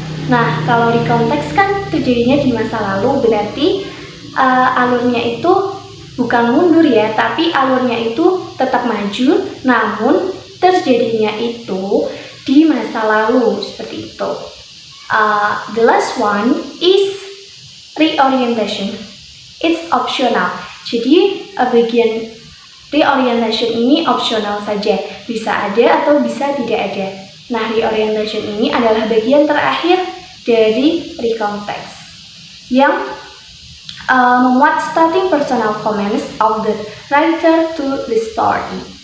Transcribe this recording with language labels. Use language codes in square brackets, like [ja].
[id] Nah, kalau recontext kan terjadinya di masa lalu, berarti alurnya itu bukan mundur ya, tapi alurnya itu tetap maju, namun terjadinya itu di masa lalu, seperti itu. [en] The last one is reorientation. It's optional. [id] Jadi bagian reorientation ini optional saja, bisa ada atau bisa tidak ada. Nah, reorientation ini adalah bagian terakhir dari recontext yang memuat [en] starting personal comments of the writer to the story.